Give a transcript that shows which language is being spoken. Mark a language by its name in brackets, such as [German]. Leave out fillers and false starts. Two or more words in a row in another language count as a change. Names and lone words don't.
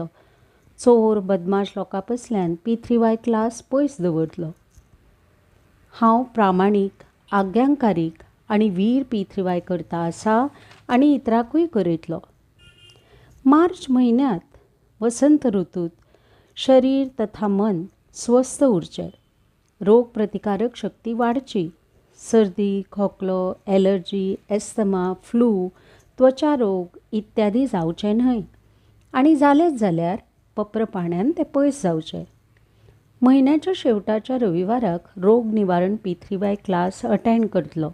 [Konkani] चोर बदमाश लोकां पसल्यान P3Y क्लास पयस दवरतलो. हांव प्रामाणीक, आज्ञाकारीक आनी वीर P3Y करता आसा आनी इतरांकूय करयतलो. मार्च म्हयन्यांत वसंत ऋतूत शरीर तथा मन स्वस्थ उरचें. रोग प्रतिकारक शक्ती वाडची. सर्दी, खोकलो, एलर्जी, एस्थमा, फ्लू, त्वचा रोग इत्यादी जावचे न्हय आनी जालेच जाल्यार पप्र पाण्यान ते पयस जावचे. म्हयन्याच्या शेवटाच्या रविवाराक रोग निवारण P3Y [English] class attend [Konkani] करतलो.